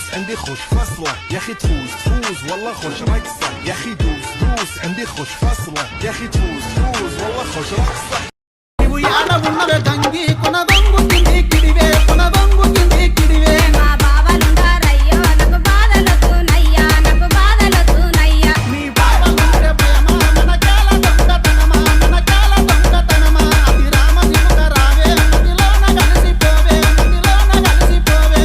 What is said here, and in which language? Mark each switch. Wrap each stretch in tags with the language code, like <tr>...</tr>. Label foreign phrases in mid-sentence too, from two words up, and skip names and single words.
<ar>عندي خوش فصلة يا اخي تفوز تفوز والله خوش رقصة يا اخي دوس دوس عندي خوش فصلة يا اخي تفوز تفوز والله خوش رقصة</ar> <te>యాడ ఉన్నవే తంగి కొన బంగు కింది కిడివే కొన బంగు కింది కిడివే మా బావలుంటారయ్యో నాకు బాధలొద్దు నయ్యా నాకు బాధలొద్దు నయ్యా మీ బావలుంటే భయమా మన కాల దొంగతనమా మన కాల దొంగతనమా అభిరామ దిగుక రావే నదిలోన కలిసిపోవే నదిలోన కలిసిపోవే</te>